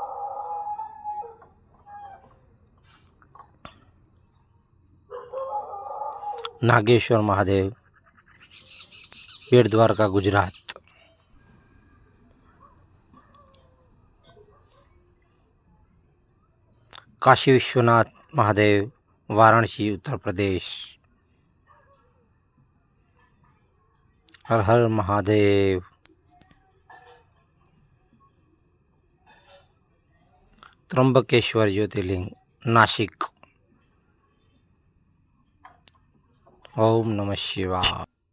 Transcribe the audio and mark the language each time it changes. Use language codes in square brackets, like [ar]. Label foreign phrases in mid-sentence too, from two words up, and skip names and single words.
[gu] નાગેશ્વર મહાદેવ, બેટ દ્વારકા, ગુજરાત. કાશી વિશ્વનાથ મહાદેવ, વારાણસી, [hi] उत्तर प्रदेश. हर हर महादेव. त्र्यंबकेश्वर ज्योतिर्लिंग, नासिक. [sa] ओम नमः शिवाय.